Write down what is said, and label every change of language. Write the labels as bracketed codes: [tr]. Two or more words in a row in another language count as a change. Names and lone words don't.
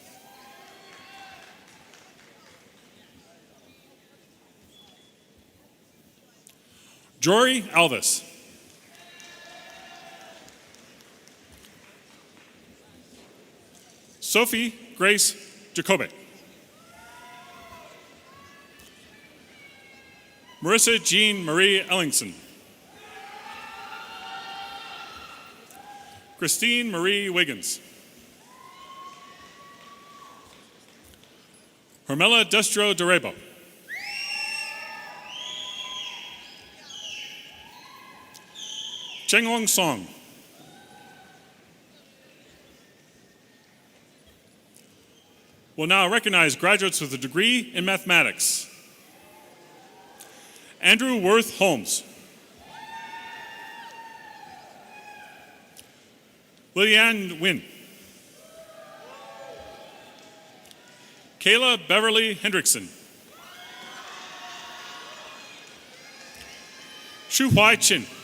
[en] Jory Alvis. Sophie Grace Jacobic. Marissa Jean Marie Ellingson. Christine Marie Wiggins. Hermela Destro Durebo. Chenghong Song. We'll now recognize graduates with a degree in mathematics. Andrew Worth Holmes. Liliane Nguyen. Kayla Beverly Hendrickson. Shu Huai Chin.